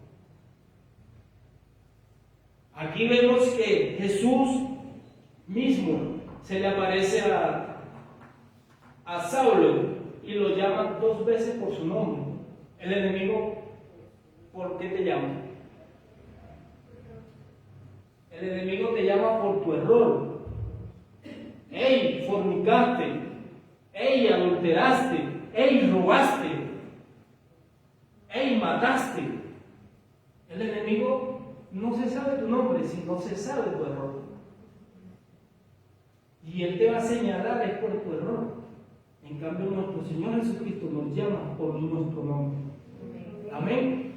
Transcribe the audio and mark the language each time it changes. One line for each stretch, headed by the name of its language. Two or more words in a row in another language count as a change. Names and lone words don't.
Spanish: Aquí vemos que Jesús mismo se le aparece a Saulo y lo llama 2 veces por su nombre. El enemigo, ¿por qué te llama? El enemigo te llama por tu error. ¡Ey, fornicaste! ¡Ey, adulteraste! ¡Ey, robaste! ¡Ey, mataste! El enemigo no se sabe tu nombre, sino se sabe tu error. Y él te va a señalar es por tu error. En cambio, nuestro Señor Jesucristo nos llama por nuestro nombre. Amén.